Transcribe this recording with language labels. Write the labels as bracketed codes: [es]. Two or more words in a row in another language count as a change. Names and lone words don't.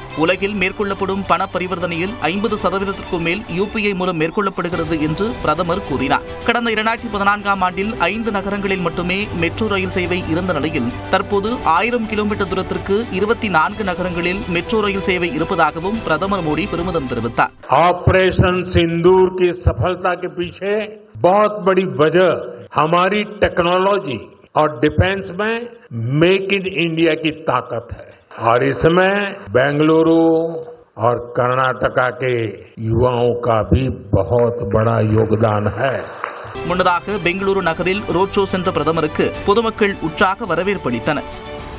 [ta] உலகில் மேற்கொள்ளப்படும் பண பரிவர்த்தனையில் 50% மேல் UPI மூலம் மேற்கொள்ளப்படுகிறது என்று பிரதமர் கூறினார். கடந்த 2014ஆம் ஆண்டில் 5 நகரங்களில் மட்டுமே மெட்ரோ ரயில் சேவை இருந்த நிலையில் தற்போது 1000 கிலோமீட்டர் தூரத்திற்கு 24 நகரங்களில் மெட்ரோ ரயில் சேவை இருப்பதாகவும் பிரதமர் மோடி பெருமிதம் தெரிவித்தார். [hi] ऑपरेशन सिंदूर की सफलता के पीछे बहुत बड़ी वजह हमारी टेक्नोलॉजी और डिफेंस में मेक इन इंडिया की ताकत है और इसमें बेंगलुरु और कर्नाटका के युवाओं का भी बहुत बड़ा योगदान है. [ta] முன்னதாக பெங்களூரு நகரில் ரோட் ஷோ சென்ற பிரதமருக்கு பொதுமக்கள் உற்சாக வரவேற்பு அளித்தனர்.